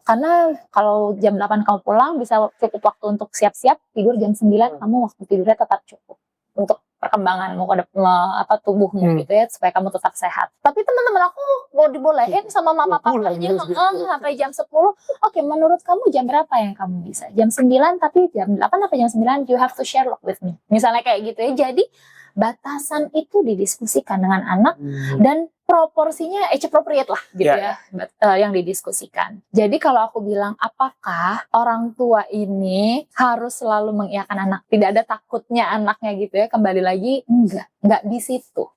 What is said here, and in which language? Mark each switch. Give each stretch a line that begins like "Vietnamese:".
Indonesian: Karena kalau jam 8 kamu pulang, bisa cukup waktu untuk siap-siap, tidur jam 9, kamu waktu tidurnya tetap cukup. Untuk perkembanganmu, tubuhmu gitu ya, supaya kamu tetap sehat. Tapi teman-teman aku mau dibolehin sama mama papanya sampai jam 10. Oke, menurut kamu jam berapa yang kamu bisa? Jam 9, tapi jam 8 atau jam 9
English: you have to share lock with me.
Indonesian: Misalnya kayak gitu ya. Jadi batasan itu didiskusikan dengan anak dan proporsinya age appropriate lah gitu ya, yang didiskusikan. Jadi kalau aku bilang apakah orang tua ini harus selalu mengiyakan anak, tidak ada takutnya anaknya gitu ya, kembali lagi enggak di situ.